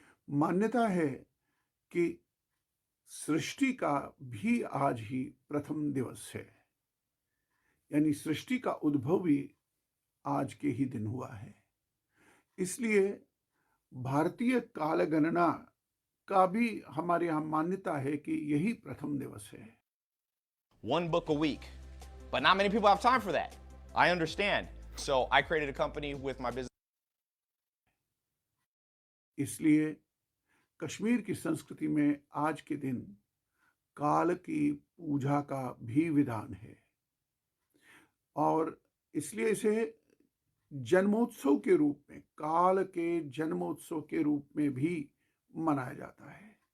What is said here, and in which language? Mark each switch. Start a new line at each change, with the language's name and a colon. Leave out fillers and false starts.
Hindi: मान्यता है कि सृष्टि का भी आज ही प्रथम दिवस है, यानी सृष्टि का उद्भव भी आज के ही दिन हुआ है। इसलिए भारतीय काल गणना का भी हमारे यहाँ मान्यता है कि यही प्रथम दिवस है।
English: One book a week, but not many people have time for that. I understand. So I created a company with my business.
Hindi: इसलिए कश्मीर की संस्कृति में आज के दिन काल की पूजा का भी विधान है और इसलिए इसे जन्मोत्सव के रूप में, काल के जन्मोत्सव के रूप में भी मनाया जाता है।